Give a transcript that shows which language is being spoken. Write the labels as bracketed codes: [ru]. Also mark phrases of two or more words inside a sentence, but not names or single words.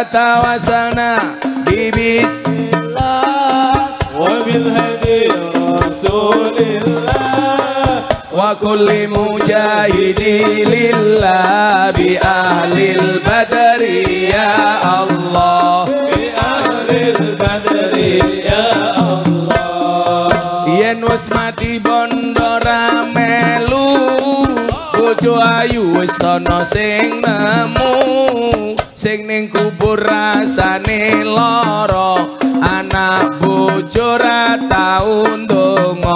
[ar] توسلنا بسم الله وبالهادي رسول الله. وكل مجاهد لله بأهل البدر يا الله. بأهل البدر يا الله. [jv] Yen wis mati bondo ra melu, bojo ayu wis ana sing nemu. Sing ning kubur rasane lara, anak bojo ra tau ndonga.